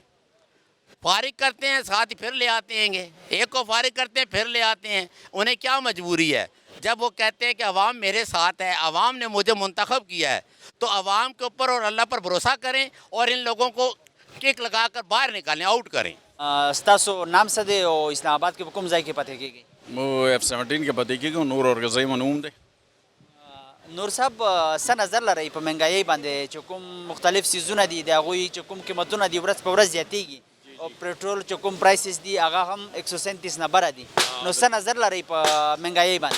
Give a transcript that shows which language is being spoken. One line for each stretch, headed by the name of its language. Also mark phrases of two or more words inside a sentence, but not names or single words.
Urdu: فارغ کرتے ہیں ساتھ ہی پھر لے آتے ہیں گے, ایک کو فارغ کرتے ہیں پھر لے آتے ہیں. انہیں کیا مجبوری ہے؟ جب وہ کہتے ہیں کہ عوام میرے ساتھ ہے, عوام نے مجھے منتخب کیا ہے, تو عوام کے اوپر اور اللہ پر بھروسہ کریں اور ان لوگوں کو کک لگا کر باہر نکالیں, آؤٹ کریں.
Pashto: ستاسو نام سدے او اسلام آباد کے کوم ځای کې پته کېږي؟ مو F-17 کې پته کېږي, نور اورګزۍ منوم دی. نور صاحب څه نظر لرئ په مهنګایۍ باندې چې کوم مختلف سیزونه دي د هغوی چې کوم قیمتونه دي ورځ په ورځ زیاتېږي, او پېټرول چې کوم پرایسز دي هغه هم 137 نه بره دي, نو څه نظر لرئ په مهنګایۍ باندې؟